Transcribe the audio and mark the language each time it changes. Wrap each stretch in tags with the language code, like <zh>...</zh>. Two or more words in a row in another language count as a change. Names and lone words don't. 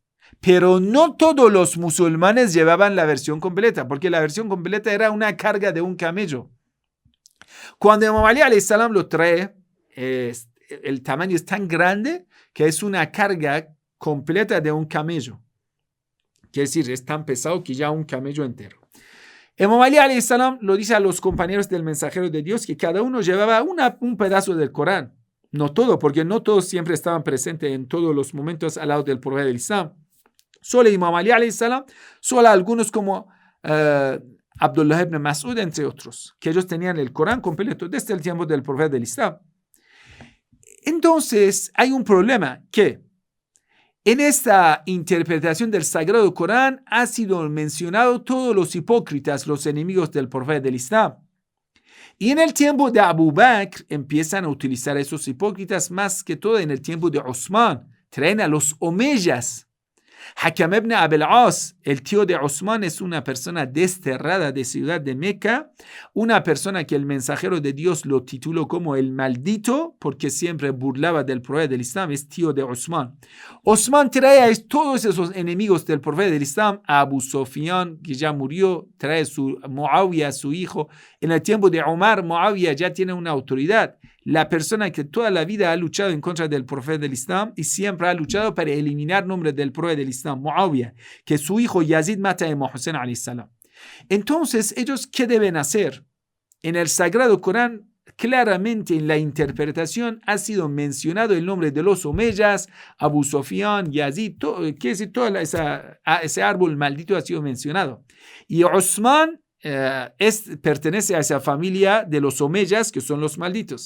<es>Pero no todos los musulmanes llevaban la versión completa, porque la versión completa era una carga de un camello. Cuando Imam Ali</es> <ar>عليه السلام</ar> <es>lo trae, el tamaño es tan grande que es una carga completa de un camello. Quiere decir, es tan pesado que ya un camello entero. Imam Ali</es> <ar>عليه السلام</ar> <es>lo dice a los compañeros del mensajero de Dios que cada uno llevaba un pedazo del Corán. No todo, porque no todos siempre estaban presentes en todos los momentos al lado del profeta del Islam. Solo Imam Ali</es> <ar>عليه السلام,</ar> <es>solo algunos como Abdullah ibn Mas'ud, entre otros, que ellos tenían el Corán completo desde el tiempo del profeta del Islam. Entonces, hay un problema que en esta interpretación del Sagrado Corán ha sido mencionado todos los hipócritas, los enemigos del profeta del Islam. Y en el tiempo de Abu Bakr empiezan a utilizar esos hipócritas más que todo en el tiempo de Osman. Traen a los omeyas. Hakam ibn Abil As, el tío de Osman, es una persona desterrada de ciudad de Meca, una persona que el mensajero de Dios lo tituló como el maldito porque siempre burlaba del profeta del Islam, es tío de Osman. Osman trae a todos esos enemigos del profeta del Islam, a Abu Sufyan, que ya murió, trae a Muawiyah, su hijo. En el tiempo de Omar, Muawiyah ya tiene una autoridad. La persona que toda la vida ha luchado en contra del profeta del Islam y siempre ha luchado para eliminar nombre del profeta del Islam, Muawiyah, que su hijo Yazid mata a Imam Hussein</es> <ar>عليه السلام.</ar> <es>Entonces, ¿ellos qué deben hacer? En el Sagrado Corán, claramente en la interpretación ha sido mencionado el nombre de los omeyas, Abu Sufyan, Yazid, ese árbol maldito ha sido mencionado. Y Osman pertenece a esa familia de los omeyas, que son los malditos.</es>